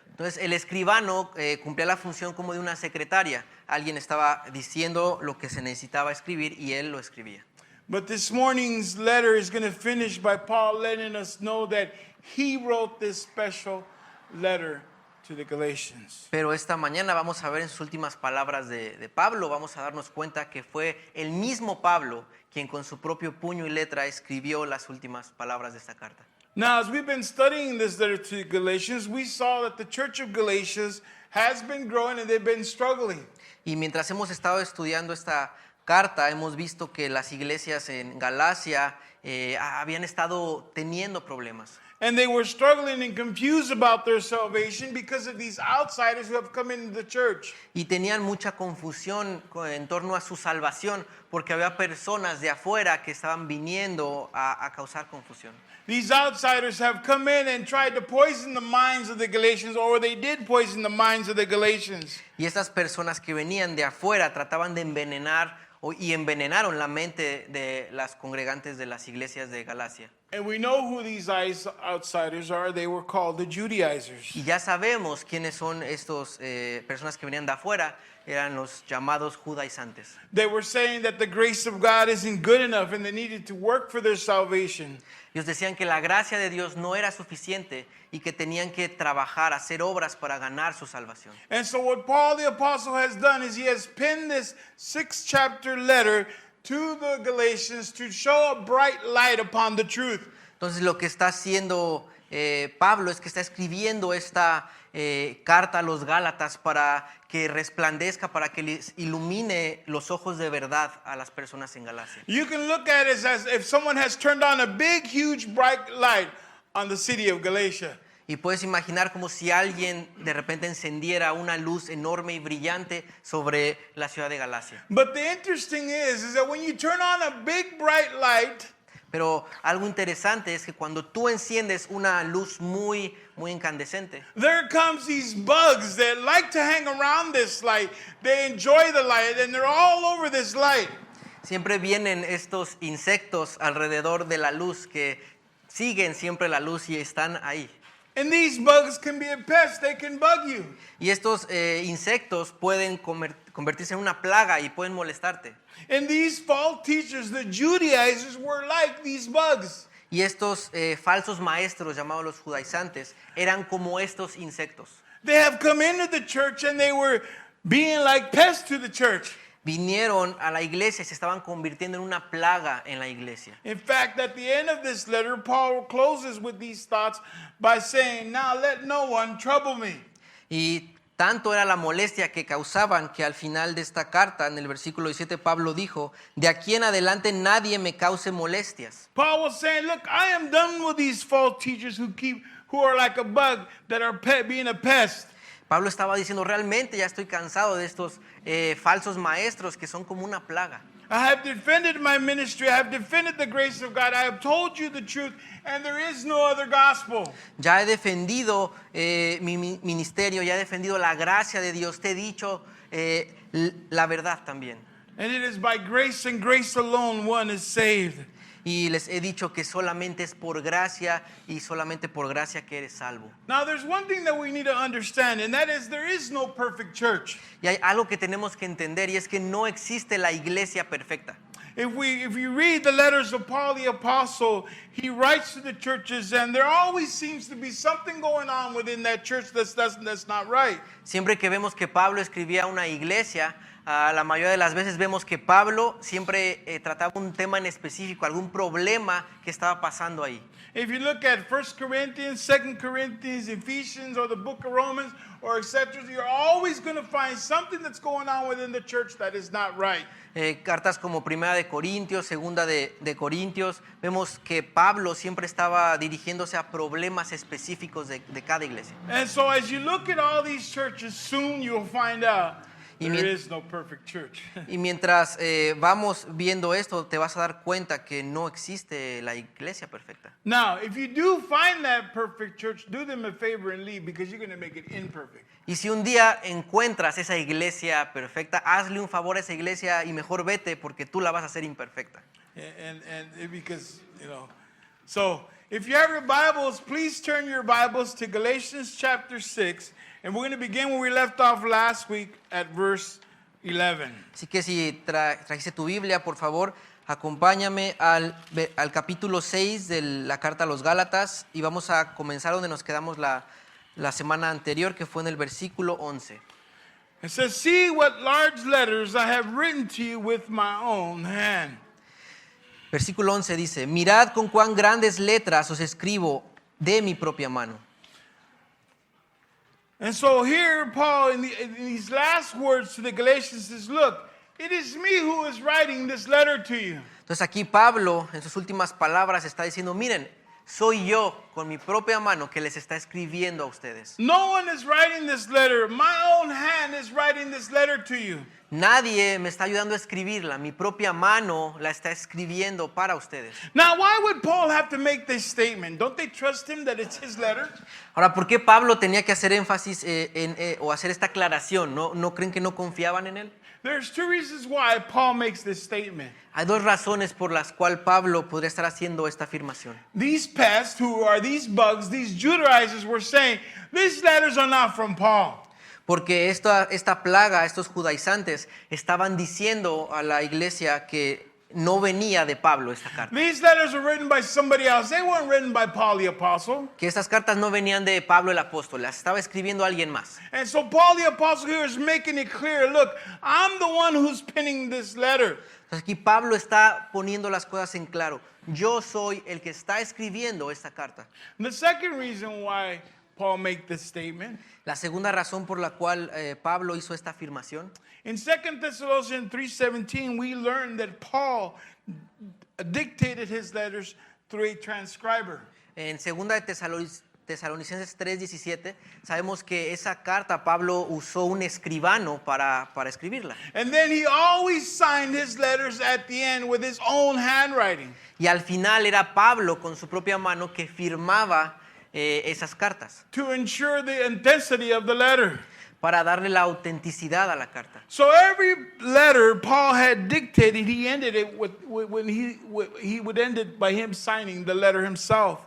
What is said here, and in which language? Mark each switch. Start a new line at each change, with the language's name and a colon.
Spanish: Entonces, el escribano cumplía la función como de una secretaria. Alguien estaba diciendo lo que se necesitaba escribir y él lo escribía.
English: But this morning's letter is going to finish by Paul letting us know that he wrote this special letter to the Galatians.
Spanish: Pero esta mañana vamos a ver en sus últimas palabras de Pablo, vamos a darnos cuenta que fue el mismo Pablo quien con su propio puño y letra escribió las últimas palabras de esta carta.
English: Now, as we've been studying this letter to the Galatians, we saw that the church of Galatians has been growing and they've been struggling.
Spanish: Y mientras hemos estado estudiando esta carta, hemos visto que las iglesias en Galacia habían estado teniendo problemas.
English: And they were struggling and confused about their salvation because of these outsiders who have come into the church.
Spanish: Y tenían mucha confusión en torno a su salvación porque había personas de afuera que estaban viniendo a causar confusión.
English: These outsiders have come in and tried to poison the minds of the Galatians, or they did poison the minds of the Galatians.
Spanish: Y estas personas que venían de afuera trataban de envenenar y envenenaron la mente de las congregantes de las iglesias de Galacia.
English: And we know who these outsiders are. They were called the Judaizers.
Spanish: Y ya sabemos quiénes son estos personas que venían de afuera, eran los llamados judaizantes.
English: They were saying that the grace of God isn't good enough and they needed to work for their salvation.
Spanish: Ellos decían que la gracia de Dios no era suficiente y que tenían que trabajar, hacer obras para ganar su salvación.
English: And so what Paul the Apostle has done is he has penned this 6-chapter letter to the Galatians to show a bright light upon the truth.
Spanish: Entonces lo que está haciendo Pablo es que está escribiendo esta carta a los Gálatas para que resplandezca, para que les ilumine los ojos de verdad a las personas en Galacia.
English: You can look at it as if someone has turned on a big, huge, bright light on the city of Galatia.
Spanish: Y puedes imaginar como si alguien de repente encendiera una luz enorme y brillante sobre la ciudad de Galacia.
English: But the interesting is that when you turn on a big, bright light,
Spanish: Pero algo interesante es que cuando tú enciendes una luz muy incandescente,
English: there comes these bugs that like to hang around this light. They enjoy the light and they're all over this light.
Spanish: siempre vienen estos insectos alrededor de la luz que siguen siempre la luz y están ahí.
English: And these bugs can be a pest. They can bug you.
Spanish: Y estos insectos pueden convertirse en una plaga y pueden molestarte.
English: And these false teachers, the Judaizers, were like these bugs.
Spanish: Y estos falsos maestros llamados los judaizantes eran como estos insectos.
English: They have come into the church and they were being like pests to the church.
Spanish: Vinieron a la iglesia y se estaban convirtiendo en una plaga en la iglesia.
English: In fact, at the end of this letter, Paul closes with these thoughts by saying, "Now let no one trouble me."
Spanish: Y tanto era la molestia que causaban que al final de esta carta, en el versículo 17, Pablo dijo, de aquí en adelante nadie me cause molestias.
English: Paul was saying, "Look, I am done with these false teachers who are like a bug that are being a pest."
Spanish: Pablo estaba diciendo, realmente ya estoy cansado de estos falsos maestros que son como una plaga.
English: I have defended my ministry. I have defended the grace of God. I have told you the truth, and there is no other gospel.
Spanish: Ya he defendido mi ministerio, ya he defendido la gracia de Dios, te he dicho la verdad también.
English: And it is by grace and grace alone one is saved.
Spanish: Y les he dicho que solamente es por gracia y solamente por gracia que eres salvo.
English: Now, there's one thing that we need to understand, and that is there is no perfect church.
Spanish: Y hay algo que tenemos que entender y es que no existe la iglesia perfecta.
English: If you read the letters of Paul the Apostle, he writes to the churches, and there always seems to be something going on within that church that's not right.
Spanish: Siempre que vemos que Pablo escribía una iglesia, la mayoría de las veces vemos que Pablo siempre trataba un tema en específico, algún problema que estaba pasando ahí.
English: If you look at 1 Corinthians, 2 Corinthians, Ephesians, or the book of Romans, or etc., you're always going to find something that's going on within the church that is not right.
Spanish: Cartas como Primera de Corintios, Segunda de Corintios, vemos que Pablo siempre estaba dirigiéndose a problemas específicos de cada iglesia.
English: And so as you look at all these churches, soon you'll find out
Spanish: Y
English: there
Spanish: mien-
English: is no perfect church.
Spanish: Y mientras vamos viendo esto, te vas a dar cuenta que no existe la iglesia perfecta.
English: Now, if you do find that perfect church, do them a favor and leave, because you're going to make it imperfect.
Spanish: Y si un día encuentras esa iglesia perfecta, hazle un favor a esa iglesia y mejor vete porque tú la vas a hacer imperfecta.
English: And because, so if you have your Bibles, please turn your Bibles to Galatians chapter 6, and we're going to begin where we left off last week at verse 11.
Spanish: Así que si trajiste tu Biblia, por favor, acompáñame al capítulo 6 de la carta a los Gálatas y vamos a comenzar donde nos quedamos la semana anterior, que fue en el versículo 11.
English: It says, "See what large letters I have written to you with my own hand."
Spanish: Versículo 11 dice, mirad con cuán grandes letras os escribo de mi propia mano.
English: And so here Paul, in these last words to the Galatians, says, look, it is me who is writing this letter to you.
Spanish: Entonces aquí Pablo, en sus últimas palabras, está diciendo, miren, soy yo con mi propia mano que les está escribiendo a ustedes.
English: No one is writing this letter. My own hand is writing this letter to you.
Spanish: Nadie me está ayudando a escribirla, mi propia mano la está escribiendo para ustedes.
English: Now, why would Paul have to make this statement? Don't they trust him that it's his letter?
Spanish: Ahora, ¿por qué Pablo tenía que hacer énfasis o hacer esta aclaración? ¿No creen que no confiaban en él?
English: There's two reasons why Paul makes this statement.
Spanish: Hay dos razones por las cuales Pablo podría estar haciendo esta afirmación.
English: These pests, who are these bugs, these Judaizers, were saying, these letters are not from Paul.
Spanish: Porque esta plaga, estos judaizantes, estaban diciendo a la iglesia que no venía de Pablo esta carta.
English: These letters were written by somebody else. They weren't written by Paul the Apostle.
Spanish: Que estas cartas no venían de Pablo el apóstol, las estaba escribiendo alguien más.
English: And so Paul the Apostle here is making it clear, look, I'm the one who's penning this letter.
Spanish: Entonces aquí Pablo está poniendo las cosas en claro. Yo soy el que está escribiendo esta carta.
English: And the second reason why Paul made this statement,
Spanish: La segunda razón por la cual Pablo hizo esta afirmación,
English: in 2 Thessalonians 3:17, we learned that Paul dictated his letters through a transcriber.
Spanish: en 2 de Tesalonicenses 3:17, sabemos que esa carta Pablo usó un escribano para escribirla.
English: And then he always signed his letters at the end with his own handwriting.
Spanish: Y al final era Pablo con su propia mano que firmaba esas cartas
English: To ensure the intensity of the letter.
Spanish: para darle la autenticidad a la carta.
English: So every letter Paul had dictated, he ended it he would end it by him signing the letter himself.